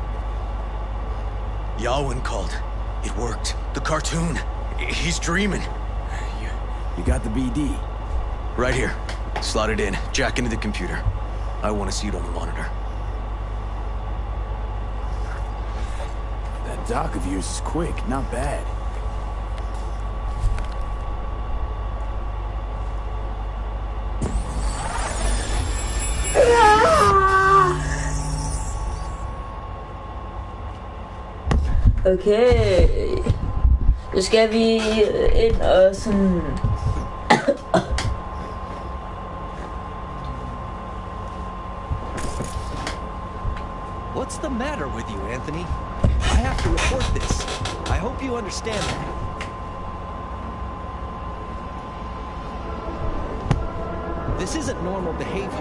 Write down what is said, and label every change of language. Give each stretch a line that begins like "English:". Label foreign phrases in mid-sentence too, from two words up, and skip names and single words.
English: Yawin called. It worked. The cartoon. He's dreaming. You got the BD? Right here. Slot it in. Jack into the computer. I want to see it on the monitor. That doc of yours is quick. Not bad. Okay.
Danish: Så skal vi ind og sådan...
English: What's the matter with you, Anthony? I have to report this. I hope you understand that. This isn't normal behavior.